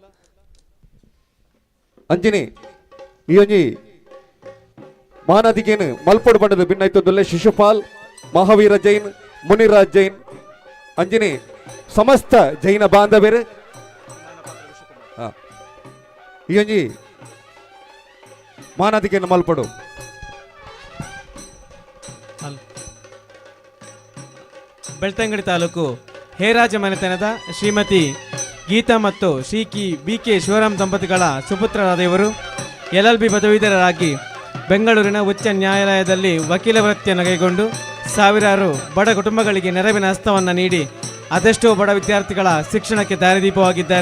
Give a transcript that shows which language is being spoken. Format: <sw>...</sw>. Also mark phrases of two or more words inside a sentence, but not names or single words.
<tcy>ಅಂಜಿನಿ ಈ ಒಂಜಿ ಮಾನದಿಗೇನು ಮಲ್ಪಡು ಪನದು ಭಿನ್ನೈತೊಂದುಲ್ಲೆ ಶಿಶುಪಾಲ್ ಮಹಾವೀರ ಜೈನ್ ಮುನಿರಾಜ್ ಜೈನ್ ಅಂಜಿನಿ ಸಮಸ್ತ ಜೈನ ಬಾಂಧವ್ಯರು ಈ ಒಂಜಿ ಮಾನದಿಗೆಯನ್ನು ಮಲ್ಪಡು</tcy> <kn>ಬೆಳ್ತಂಗಡಿ ತಾಲೂಕು ಹೇರಾಜ ಮನೆತನದ ಶ್ರೀಮತಿ ಗೀತಾ ಮತ್ತು BK ಶಿವರಾಮ್ ದಂಪತಿಗಳ ಸುಪುತ್ರರಾದ ಇವರು LLB ಪದವೀಧರರಾಗಿ ಬೆಂಗಳೂರಿನ ಉಚ್ಚ ನ್ಯಾಯಾಲಯದಲ್ಲಿ ವಕೀಲ ವೃತ್ತಿಯನ್ನು ಕೈಗೊಂಡು ಸಾವಿರಾರು ಬಡ ಕುಟುಂಬಗಳಿಗೆ ನೆರವಿನ ಹಸ್ತವನ್ನು ನೀಡಿ ಅದೆಷ್ಟೋ ಬಡ ವಿದ್ಯಾರ್ಥಿಗಳ ಶಿಕ್ಷಣಕ್ಕೆ ದಾರಿದೀಪವಾಗಿದ್ದಾರೆ.</kn>